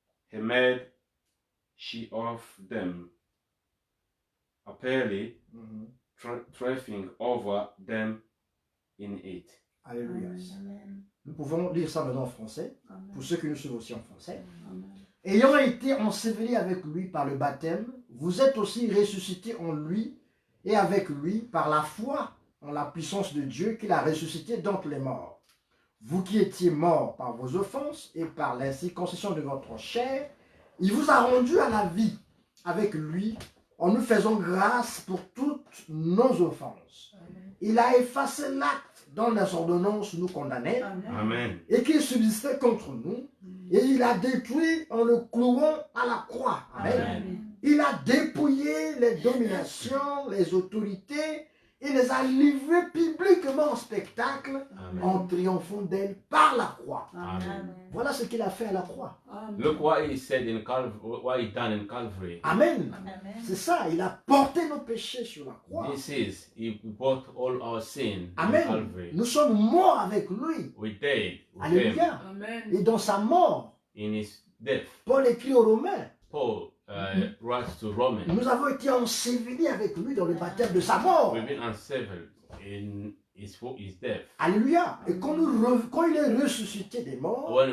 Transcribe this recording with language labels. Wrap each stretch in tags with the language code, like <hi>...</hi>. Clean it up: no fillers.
<en>he made she of them, apparently Mhm. triumphing over them in it. Alléluia. Amen.</en> <fr>Nous pouvons lire ça maintenant en français, Amen. pour ceux qui nous suivent aussi en français. Amen. Ayant été ensevelis avec lui par le baptême, vous êtes aussi ressuscités en lui et avec lui par la foi en la puissance de Dieu qu'il a ressuscité d'entre les morts. Vous qui étiez morts par vos offenses et par l'incirconcision de votre chair, il vous a rendu à la vie avec lui en nous faisant grâce pour toutes nos offenses. Amen. Il a effacé l'acte dont les ordonnances nous condamnaient Amen. et qui subsistait contre nous, et il a détruit en le clouant à la croix. Amen. Amen. Il a dépouillé les dominations, les autorités, et les a livrées publiquement en spectacle Amen. en triomphant d'elles par la croix. Amen. Voilà ce qu'il a fait à la croix.</fr> <en>Look what he said in Calvary, what he done in Calvary. Amen. Amen.</en> <fr>C'est ça, il a porté nos péchés sur la croix.</fr> <en>This is, he brought all our sin in Amen. Calvary.</en> <fr>Nous sommes morts avec lui.</fr> <en>We died with him</en> <fr>Alléluia. Et dans sa mort,</fr> <en>in his death.</en> <fr>Paul écrit aux Romains,</fr> <en>Paul writes to Romans.</en> <fr>nous avons été ensevelis avec lui dans le baptême de sa mort.</fr> <en>We've been unsevered in his death. Alléluia.</en> <fr>Et quand il est ressuscité des morts,</fr>